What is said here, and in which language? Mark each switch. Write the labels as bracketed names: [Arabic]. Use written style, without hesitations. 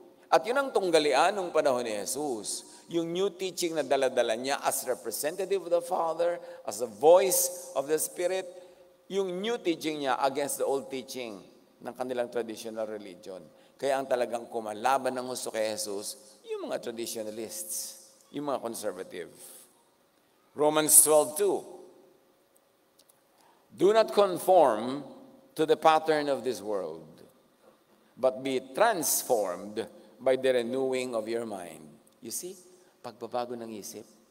[Filipino] At yun ang tunggalian ng panahon ni Jesus. [English] Yung new teaching [Filipino] na dala-dala niya [English] as representative of the Father, as the voice of the Spirit, yung new teaching niya against the old teaching ng kanilang traditional religion. [Filipino] Kaya ang talagang kumalaban ng gusto kay Jesus, yung mga traditionalists, yung mga conservative. [English] Romans 12:2. Do not conform to the pattern of this world, but be transformed by the renewing of your mind. You see, [Filipino] pagbabago ng isip.